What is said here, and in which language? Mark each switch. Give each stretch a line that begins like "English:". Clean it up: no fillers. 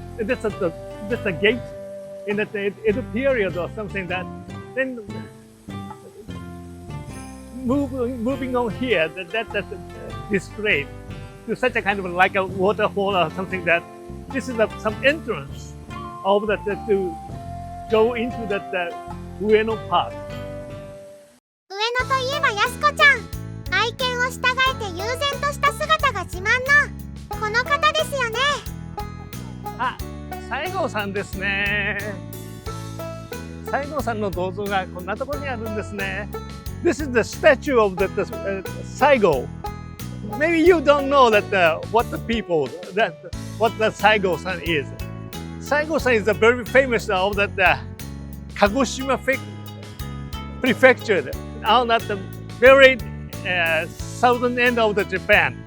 English: That's the gate in the Edo period or something that then moving on here that's displayed to such a kind of like a waterfall or something that this is some entrance of that to go into that Ueno Park.
Japanese: 上野といえばやすこちゃん。愛犬を従えて悠然とした姿が自慢のこの方ですよね。あ、西郷さんですね。西郷さんの銅像がこんなところにあるんですね。
English: This is the statue of Saigo. Maybe you don't know what the Saigo-san is. Saigo-san is very famous of Kagoshima prefecture on the very southern end of Japan.